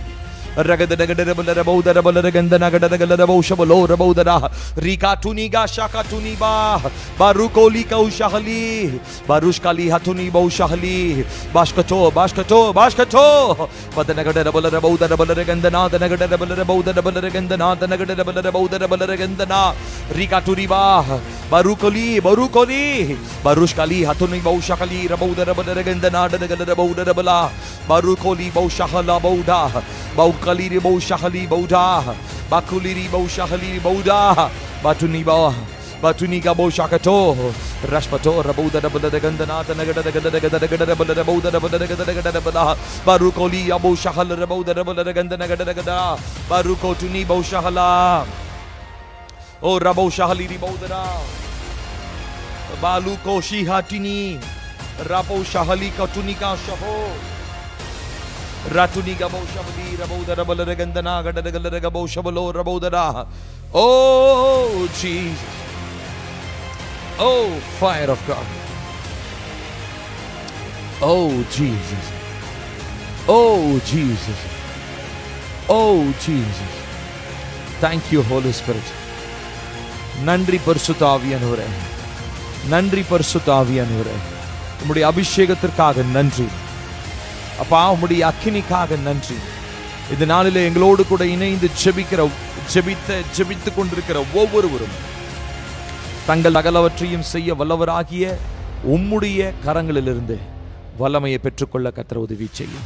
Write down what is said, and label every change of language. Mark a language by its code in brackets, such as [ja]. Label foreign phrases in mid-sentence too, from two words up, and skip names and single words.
[en] Rikatuniga Shakatuniba Barukolika Ushahali Barushkali Hatuni Baushahali Bashkato Bashkato Bashkato Patanagandana the Nagadabala the Nagadabala Rikaturiba Barukoli Barukoli Barushkali Hatuni Baushakali Rabaudarabala the Nagadabala Barukoli Baushahala Bauda Kaliri Bau Shahali Bauda, Bakuliri Bau Shahali Bauda, Batuniba, Batuniga Boshakato, Rashpato, Rabuda Gandanata, Nagada Barukoli, Abu Shahal, Rabuda Gandana, Baruko Tuni Boshahala, O Rabo Shahali Bodara, Baluko Shihatini, Rabo Shahali Katunika Shaho. Ratuniga Boshabali, Raboda Gandana, Gadagalaga Boshabalo, Rabodara. Oh, Jesus. Oh, fire of God. Oh, Jesus. Oh, Jesus. Oh, Jesus. Thank you, Holy Spirit. [ta] நன்றி பரிசுத்தாவியானவரே. நன்றி பரிசுத்தாவியானவரே. Ummuடைய அபிஷேகத்திற்காக நன்றி. அப்பா உம்முடைய அக்கினிக்காக நன்றி. இந்த நாளிலே எங்களோடு கூட இணைந்து ஜெபித்துக் கொண்டிருக்கிற ஒவ்வொருவரும் தங்கள் அகலவற்றையும் செய்ய வல்லவராகிய உம்முடைய கரங்களிலிருந்து வல்லமையை பெற்றுக்கொள்ள கர்த்தர் உதவி செய்யும்.